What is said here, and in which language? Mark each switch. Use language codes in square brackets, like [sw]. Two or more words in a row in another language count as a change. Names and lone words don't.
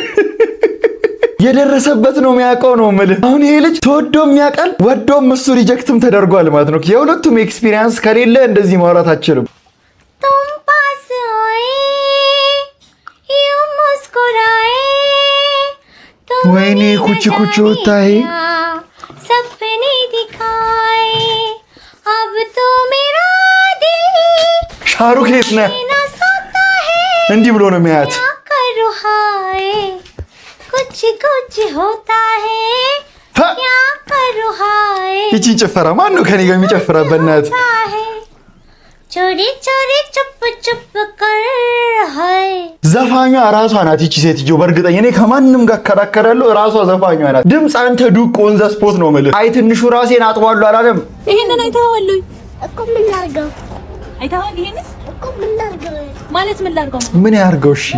[am] የደረሰበት ነው የሚያውቀው ነው የምልህ። አሁን ይሄ ልጅ ተወዶም ያውቃል ወዶም እሱ ሪጀክትም ተደርጓል ማለት ነው። የሁለቱም ኤክስፒሪየንስ ከሌለ እንደዚህ ማውራት አትችልም። ወይኔ ኩቺ ኩቺ ወጣይ [hi] सपने दिखाए अब तो मेरा दिल [am] ሻሩክ የት ነህ? እንዲህ ብሎ ነው የሚያያት። [hi] करो हाय कुछ कुछ होता है क्या करो हाय [am] ይቺን ጭፈራ ማን ነው ከኔ ጋር የሚጨፍራት? በእናት [hi] चोरी चोरी चुप चुप कर हाय [am] ዘፋኟ ራሷ ናት ይቺ ሴትዮ። በእርግጠኛ እኔ ከማንም ጋር ከራከራለሁ ራሷ ዘፋኟ ናት። ድምጽ አንተ ዱቅ [en] on the spot [am] ነው ማለት። አይ ትንሹ ራሴን አጥቧለሁ አላለም። ይሄንን አይተኸዋል እኮ ምን ላድርገው? አይተኸዋል? ይሄንን እኮ ምን ላድርገው ማለት ምን ላድርገው? ምን ያርገው? እሺ